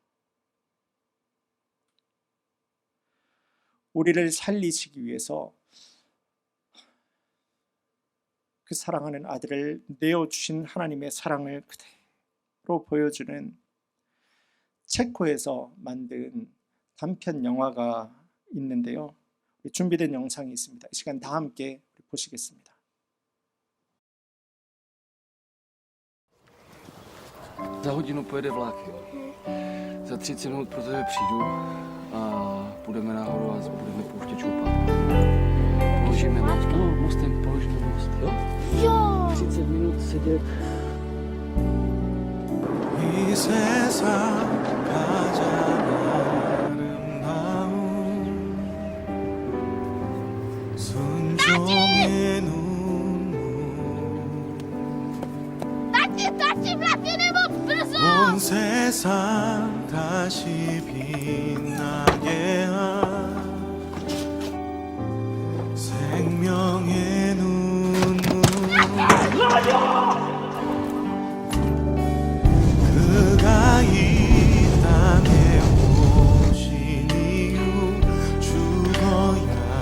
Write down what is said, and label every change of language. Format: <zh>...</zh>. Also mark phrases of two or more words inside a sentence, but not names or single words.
<ko>우리를 살리시기 위해서 그 사랑하는 아들을 내어주신 하나님의 사랑을 그대로 보여주는 체코에서 만든 단편 영화가 있는데요. 준비된 영상이 있습니다. 이 시간 다 함께 보시겠습니다.</ko> <cs>Za hodinu pojede vlak, jo. Za 30 minut pro tebe přijdu a půjdeme nahoru a budeme pouštět čoupat. Položíme most, no, mostem položíme most, jo? Jo! 30 minut sedět.</cs> <ko>이 세상 가장 아름다운 순종의 눈물</ko> <cs>Tati, vlaky nebo brzo!</cs> <ko>온 세상 다시 빛나게 한 생명의 눈물 그가 이 땅에 오신 이유 죽어야</ko>